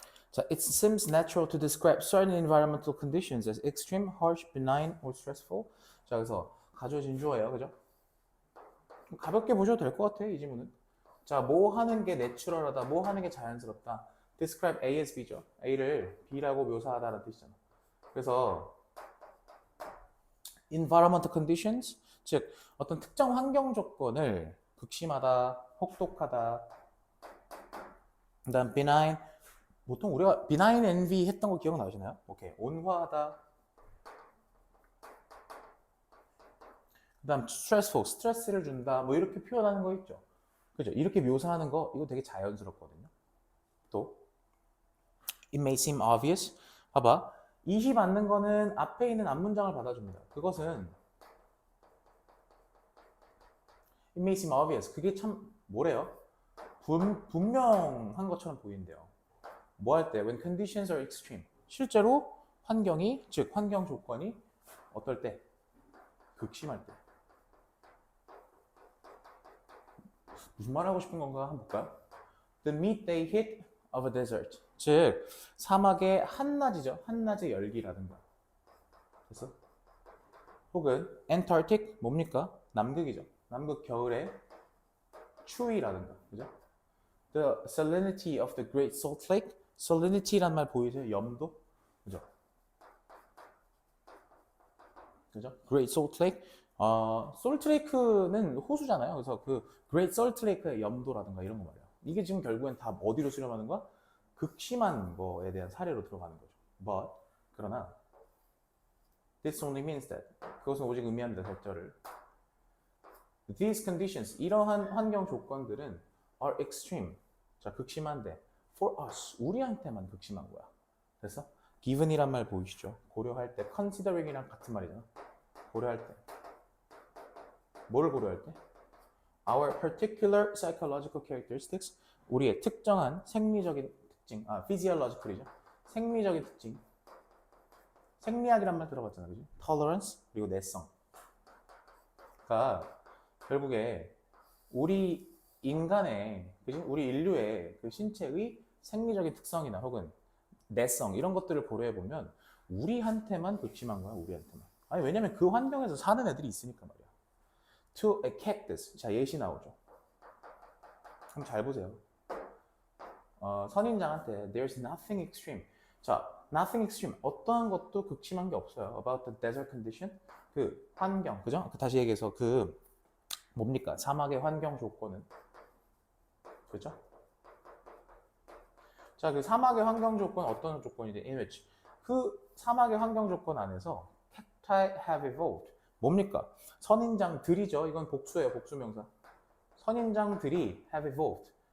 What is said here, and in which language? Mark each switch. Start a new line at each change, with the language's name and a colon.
English: 자, it seems natural to describe certain environmental conditions as extreme, harsh, benign, or stressful.
Korean: 자, 그래서 가져진 주어예요, 그죠? 가볍게 보셔도 될 것 같아, 이 지문은. 자, 뭐 하는 게 내추럴하다, 뭐 하는 게 자연스럽다.
English: describe A as B죠.
Korean: A를 B라고 묘사하다는 뜻이잖아. 그래서 environmental conditions, 즉 어떤 특정 환경 조건을 극심하다, 혹독하다. 그다음 benign, 보통 우리가 benign envy 했던 거 기억나시나요? 오케이, 온화하다. 그다음 stressful, 스트레스를 준다. 뭐 이렇게 표현하는 거 있죠. 그죠? 이렇게 묘사하는 거 이거 되게 자연스럽거든요.
English: 또 it may seem obvious.
Korean: 봐봐. 20 않는 거는 앞에 있는 앞문장을 받아줍니다. 그것은
English: it may seem obvious.
Korean: 그게 참 뭐래요? 분명한 것처럼 보이는데요. 뭐 할 때?
English: When conditions are extreme.
Korean: 실제로 환경이, 즉 환경 조건이 어떨 때? 극심할 때. 무슨 말 하고 싶은 건가 한번 볼까요?
English: The midday heat of a desert.
Korean: 즉 사막의 한낮이죠. 한낮의 열기라든가. 그래서 혹은 Antarctic 뭡니까? 남극이죠. 남극 겨울의 추위라든가. 그죠?
English: The salinity of the Great Salt Lake.
Korean: salinity란 말 보이세요? 염도? 그죠? 그죠? Great Salt Lake. 솔트 레이크는 호수잖아요. 그래서 그 Great Salt Lake의 염도라든가 이런 거 말이야. 이게 지금 결국엔 다 어디로 수렴하는 거야? 극심한 거에 대한 사례로 들어가는 거죠.
English: But
Korean: 그러나
English: this only means that
Korean: 그것은 오직 의미합니다. 절절을.
English: These conditions
Korean: 이러한 환경 조건들은
English: are extreme.
Korean: 자, 극심한데
English: for us
Korean: 우리한테만 극심한 거야. 그래서 given이란 말 보이시죠? 고려할 때 considering이랑 같은 말이잖아. 고려할 때 뭐를 고려할 때?
English: Our particular psychological characteristics
Korean: 우리의 특정한 생리적인 특징, physiological이죠. 생리적인 특징. 생리학이란 말 들어봤잖아, 그지? Tolerance 그리고 내성. 그러니까 결국에 우리 인간의, 그지? 우리 인류의 그 신체의 생리적인 특성이나 혹은 내성 이런 것들을 고려해 보면 우리한테만 극심한 거야, 우리한테만. 아니 왜냐면 그 환경에서 사는 애들이 있으니까 말이야.
English: To a cactus.
Korean: 자, 예시 나오죠. 한번 잘 보세요. 선인장한테
English: there's nothing extreme. 자, nothing extreme.
Korean: 어떠한 것도 극심한 게 없어요.
English: About the desert condition.
Korean: 그 환경, 그죠? 다시 얘기해서 그 뭡니까? 사막의 환경 조건은. 그죠? 자, 그 사막의 환경 조건 어떤 조건이지?
English: In which
Korean: 그 사막의 환경 조건 안에서
English: cacti have evolved.
Korean: 뭡니까? 선인장들이죠. 이건 복수예요. 복수명사. 선인장들이
English: have evolved.